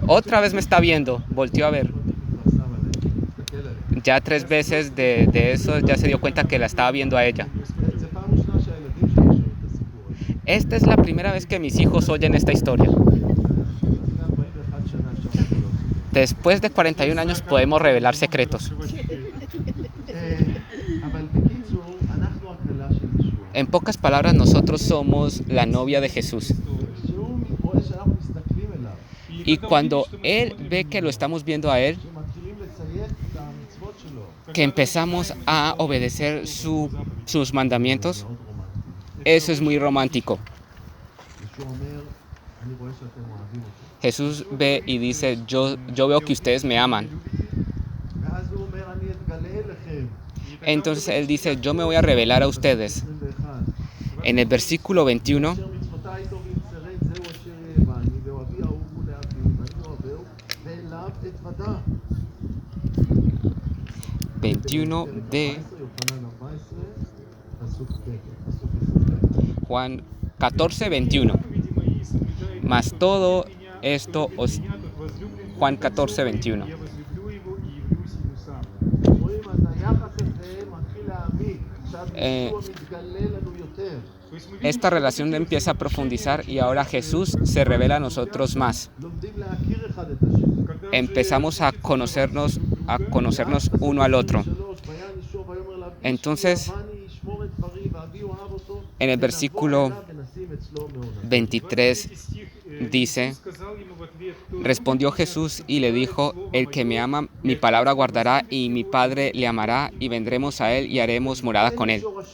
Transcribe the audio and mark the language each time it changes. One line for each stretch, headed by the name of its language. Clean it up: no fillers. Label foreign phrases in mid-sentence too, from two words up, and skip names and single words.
Spanish: Otra vez me está viendo, volteó a ver.
Hebrew: כבר שם עליי, מסתכל עליי.
Spanish: Ya 3 veces de eso ya se dio cuenta que la estaba viendo a ella.
Hebrew: זה פעם ראשונה שהילדים שלי שומעים את הסיפור הזה.
Spanish: Esta es la primera vez que mis hijos oyen esta historia.
Hebrew: לפני 41 שנה אפשר לגלות.
Spanish: Después de 41 años podemos revelar secretos.
Hebrew: אבל בקיצור, אנחנו הכלה של ישוע.
Spanish: En pocas palabras, nosotros somos la novia de Jesús.
Hebrew: כשהוא רואה שאנחנו מסתכלים אליו,
Spanish: Y cuando Él ve que lo estamos viendo a Él,
Hebrew: שמתחילים לציית את המצוות שלו,
Spanish: que empezamos a obedecer sus mandamientos,
Hebrew: מאוד רומנטי.
Spanish: eso es muy romántico.
Hebrew: ישוע אומר, אני רואה שאתם אוהבים אותי.
Spanish: Jesús ve y dice, yo veo que ustedes me aman.
Hebrew: ואז הוא אומר, אני אתגלה אליכם.
Spanish: Entonces Él dice, yo me voy a revelar a ustedes. 21. En el versículo 21,
Hebrew: אשר מצוותיי טובים שרד, זהו אשר יאהבני, ואוהבי אהובו לאבי, ואני אוהבהו, ואליו אתוודה.
Spanish: 21 de
Hebrew: יוחנן 14, פסוק ב', פסוק 20.
Spanish: Juan 14, 21. Mas todo esto os... Juan 14, 21.
Hebrew: רואים, אז היחס הזה מתחיל להעמיק. עכשיו ישוע מתגלה לנו יותר.
Spanish: Esta relación empieza a profundizar y ahora Jesús se revela a nosotros más.
Hebrew: לומדים להכיר אחד את השני.
Spanish: Empezamos a conocernos uno al otro. Entonces, en el versículo 23 dice, respondió Jesús y le dijo, el que me ama, mi palabra guardará y mi Padre le amará y vendremos a él y haremos morada con él.